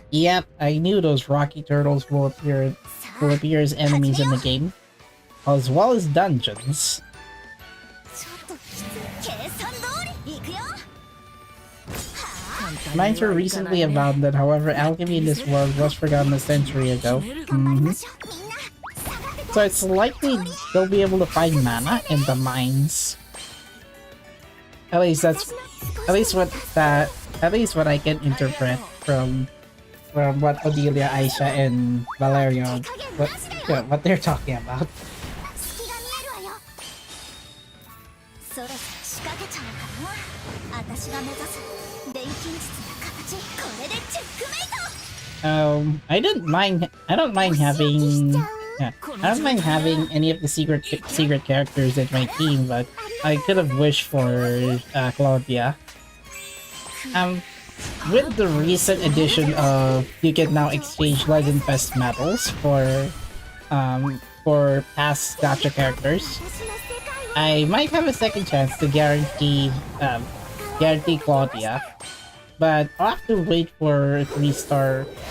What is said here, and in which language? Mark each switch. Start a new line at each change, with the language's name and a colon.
English: Yep, I knew those rocky turtles will appear
Japanese: さ
English: will
Japanese: あ
English: appear as enemies in the game, as well as dungeons.
Japanese: ちょっときつい計算通りいくよ
English: Mines were recently abandoned, however, alchemy in this world was forgotten a century ago.
Japanese: 頑張り Mhm. ましょうみんな下がって
English: So it's likely they'll be able to find mana in the mines. At least that's at least what I can interpret from what Odelia, Aisha, and Valerio what they're talking about.
Japanese: 隙が見えるわよそろそろ仕掛けちゃおうかな私が目指す錬金術の形これでチェックメイト
English: I don't mind having I don't mind having any of the secret characters in my team, but I could have wished for Claudia. With the recent addition of you can now exchange Legend Fest medals for past gacha characters, I might have a second chance to guarantee Claudia, but I'll have to wait for a 3-star.